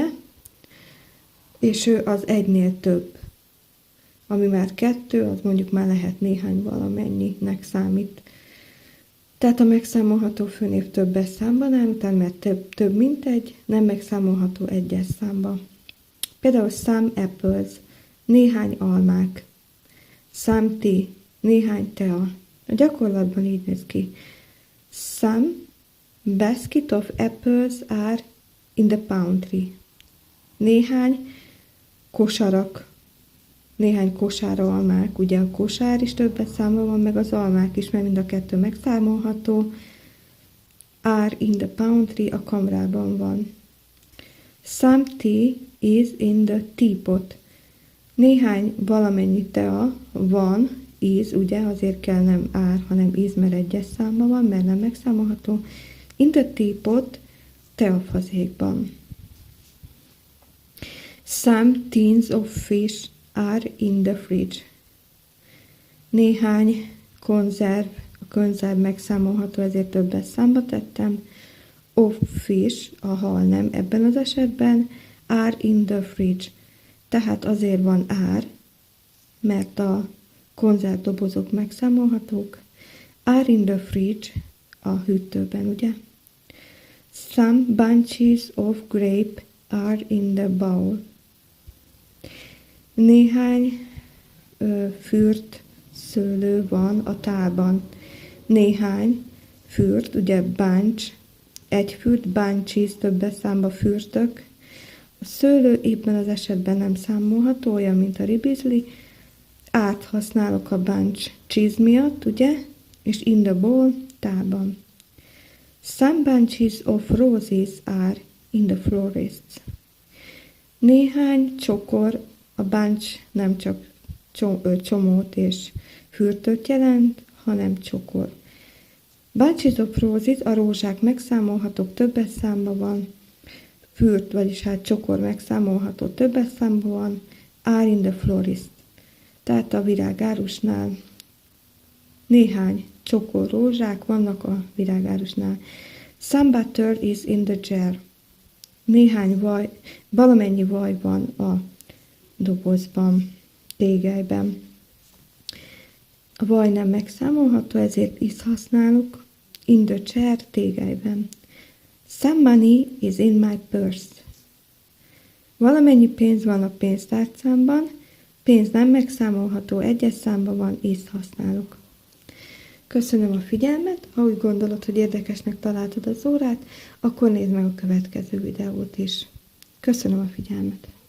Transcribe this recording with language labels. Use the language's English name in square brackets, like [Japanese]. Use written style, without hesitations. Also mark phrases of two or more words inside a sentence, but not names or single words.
[Hungarian] És ő az egynél több. Ami már 2, az mondjuk már lehet néhány, valamennyinek számít. Tehát a megszámolható főnév többes számban áll utána, mert több mint egy, nem megszámolható egyes számban. [English] Például some apples, [Hungarian] néhány almák. [English] Some tea, [Hungarian] néhány tea. A gyakorlatban így néz ki. [English] Some basket of apples are in the pantry. [Hungarian] Néhány kosár almák. Ugye a kosár is többes számban van, meg az almák is, mert mind a kettő megszámolható. [English] Are in the pantry, [Hungarian] a kamrában van. [English] Some tea is in the teapot. [Hungarian] Néhány valamennyi tea van, is, ugye, azért kell nem are, hanem is, mert egyes számban van, mert nem megszámolható. [English] In the teapot, teafazékban. Some tins of fish are in the fridge. [Hungarian] Néhány konzerv, a konzerv megszámolható, ezért többes számba tettem. [English] Of fish, [Hungarian] a hal nem ebben az esetben, [English] are in the fridge. [Hungarian] Tehát azért van are, mert a konzervdobozok megszámolhatók. [English] Are in the fridge, [Hungarian] a hűtőben, ugye? [English] Some bunches of grape are in the bowl. [Hungarian] Néhány fürt szőlő van a tálban. Néhány fürt, ugye bunch, egy fürt, bunches, többes számba fürtök. A szőlő ebben az esetben nem számolható, olyan, mint a ribizli. Át használok a [English] bunch cheese [Hungarian] miatt, ugye? [English] És in the bowl, tálban. Some bunches of roses are in the florist's. [Hungarian] Néhány csokor, a bunch nem csak csomót és fürtöt jelent, hanem csokor. [English] Bunches of roses, [Hungarian] a rózsák megszámolhatók, többes számban van. Fürt, vagyis hát csokor megszámolható, többes számban van. [English] Are in the florist. [Hungarian] Tehát a virágárusnál néhány csokor rózsák vannak a virágárusnál. [English] Some butter is in the jar. [Hungarian] Néhány vaj, valamennyi vaj van a dobozban, tégelyben. A vaj nem megszámolható, ezért is használok. [English] In the jar, tégelyben. Some money is in my purse. [Hungarian] Valamennyi pénz van a pénztárcámban. Pénz nem megszámolható, egyes számban van, észt használok. Köszönöm a figyelmet, ha úgy gondolod, hogy érdekesnek találtad az órát, akkor nézd meg a következő videót is. Köszönöm a figyelmet!